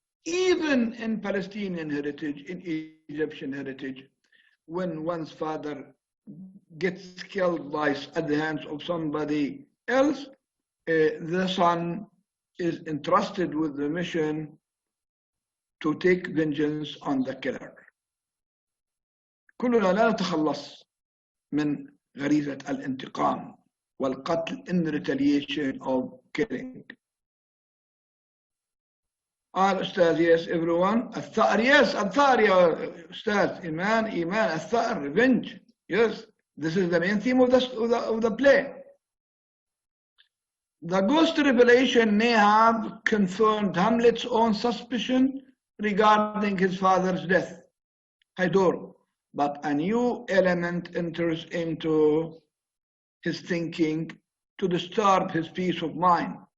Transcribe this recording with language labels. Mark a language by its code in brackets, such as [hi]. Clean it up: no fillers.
[en] Even in Palestinian heritage, in Egyptian heritage, when one's father gets killed at the hands of somebody else, the son is entrusted with the mission to take vengeance on the killer. [ar] كلنا لا نتخلص من غريزة الانتقام والقتل [en] in retaliation of killing. [ar] الأستاذ, [en] yes, everyone. [ar] الثأر, yes, الثأر يا أستاذ. إيمان, الثأر, revenge. [en] Yes, this is the main theme of the play. The ghost revelation may have confirmed Hamlet's own suspicion regarding his father's death, Hydor, but a new element enters into his thinking to disturb his peace of mind.